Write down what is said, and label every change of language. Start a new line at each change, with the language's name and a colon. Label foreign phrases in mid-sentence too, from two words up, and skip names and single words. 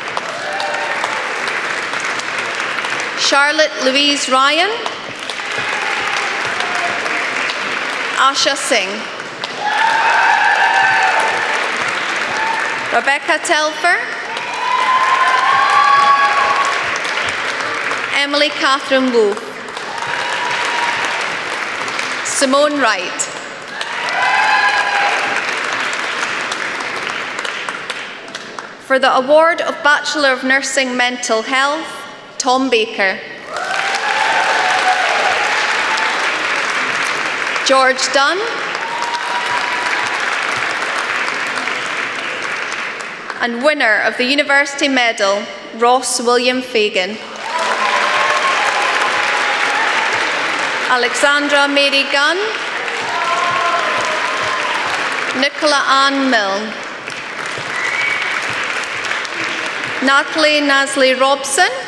English: Charlotte Louise Ryan. Asha Singh. Rebecca Telfer. Emily Catherine Wolfe. Simone Wright. For the award of Bachelor of Nursing Mental Health, Tom Baker. George Dunn. And winner of the University Medal, Ross William Fagan. Alexandra Mary Gunn. Nicola Ann Milne. Natalie Nasley Robson.